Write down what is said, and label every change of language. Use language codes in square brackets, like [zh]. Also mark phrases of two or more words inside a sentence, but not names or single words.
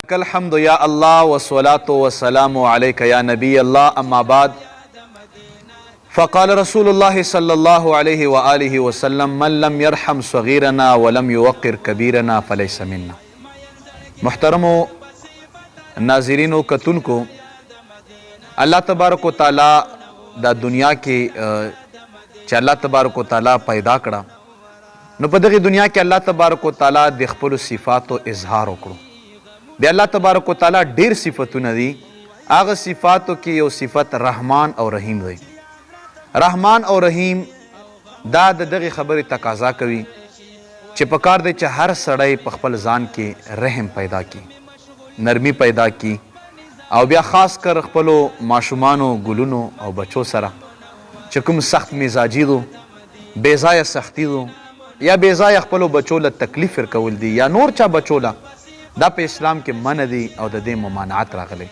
[ar] الحمد یا اللہ والصلاة والسلام علیک یا نبی اللہ اما بعد فقال رسول اللہ صلی اللہ علیہ وآلہ وسلم من لم يرحم صغیرنا ولم يوقر کبیرنا فلیس منا. [ps] محترم و ناظرین و کتن کو [ar] اللہ تبارک و تعالی [ps] دا دنیا کې چې [ar] الله تبارک و تعالی [ps] پیدا کړه نو په دغه دنیا کې [ar] الله تبارک و تعالی [ps] د خپل صفاتو اظهار وکړو. بیا [ar] الله تبارک و تعالی [ps] ډیر صفتونه دي، هغه صفاتو کې یو صفت رحمان او رحیم دی. رحمان او رحیم دا د دغه خبرې تقاضا کوي چې پکار دی چې هر سړی په خپل ځان کې رحم پیدا کی، نرمی پیدا کی، او بیا خاص کر خپلو ماشومانو ګلونو او بچو سره چې کوم سخت مزاجي دو، بې ځایه سختی دو، یا بې ځایه خپلو بچو له تکلیف ورکول دي یا نور چا بچو له، دا په اسلام کې منع دي او د دې ممانعت راغلی.